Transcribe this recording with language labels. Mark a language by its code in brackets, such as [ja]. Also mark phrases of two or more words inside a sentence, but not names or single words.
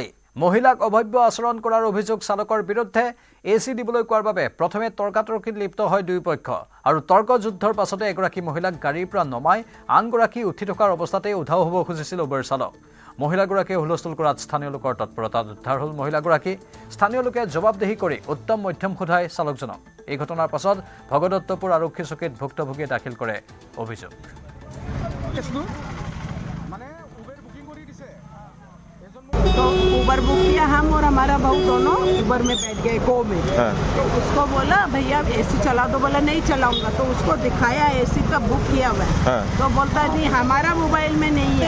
[as] মহিলাক অভব্য আচৰণ কৰাৰ অভিযোগ চালকৰ বিৰুদ্ধে এচি দিবলৈ কোৱাৰ বাবে প্ৰথমে তৰ্কাতৰ্কিত লিপ্ত হয় দুয়োপক্ষ, আৰু তৰ্ক যুদ্ধৰ পাছতে এগৰাকী মহিলাক গাড়ীৰ পৰা নমাই আনগৰাকী উঠি থকাৰ অৱস্থাতে উধাও হ'ব খুজিছিল উবেৰ চালক। মহিলাগৰাকীয়ে হুলস্থুল কৰাত স্থানীয় লোকৰ তৎপৰতাত উদ্ধাৰ হ'ল মহিলাগৰাকী। স্থানীয় লোকে জবাবদিহি কৰি উত্তম মধ্যম সোধাই চালকজনক। এই ঘটনাৰ পাছত ভগদত্তপুৰ আৰক্ষী চকীত ভুক্তভোগীয়ে দাখিল কৰে অভিযোগ। [hi] तो उबर बुक किया हम और हमारा बहू दोनों उबर में बैठ गए को में। तो उसको बोला भैया एसी चला दो, बोला नहीं चलाऊंगा। तो उसको दिखाया एसी का बुक किया हुआ है। तो बोलता है जी हमारा मोबाइल में नहीं है।